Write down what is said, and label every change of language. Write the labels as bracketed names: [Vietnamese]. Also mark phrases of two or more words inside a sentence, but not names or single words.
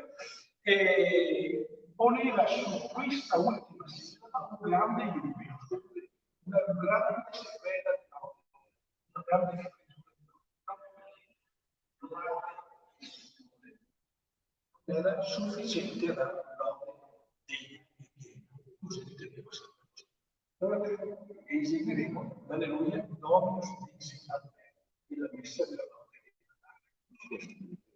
[Italian] e poneva su questa ultima sillaba un grande giubilo, una grande serena di notte, una grande fioritura di notte, era sufficiente a dare un nome degno di Dio. Così intendeva questa cosa. Allora, eseguiremo l'alleluia [Latin] Dominus Dixit ad me, [Italian] la messa della notte di Natale.